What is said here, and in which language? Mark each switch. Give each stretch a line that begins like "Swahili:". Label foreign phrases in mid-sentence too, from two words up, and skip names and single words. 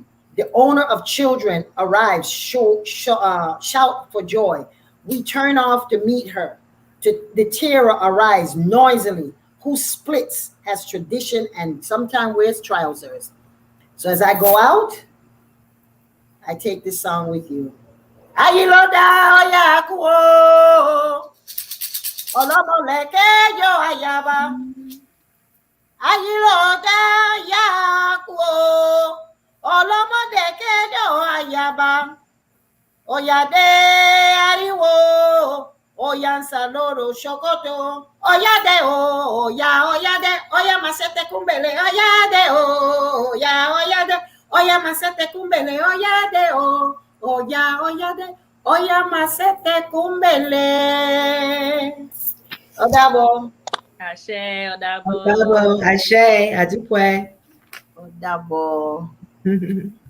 English: The owner of children arrives, shout for joy. We turn off to meet her. The terror arise noisily. Who splits, has tradition, and sometimes wears trousers. So as I go out, I take this song with you.
Yoruba: Ayiloda oyakuo, olomoleke yo ayaba. Ayiloda yakuo, olomodeke yo ayaba. Oyade ariwo, oyansa loro shokoto. Oyade oya masete kumbele. Oyade oya masete kumbele. Oyade oya masete kumbele. Odabo. Ashe, Odabo. Odabo, Ashe, Adupwe. Odabo.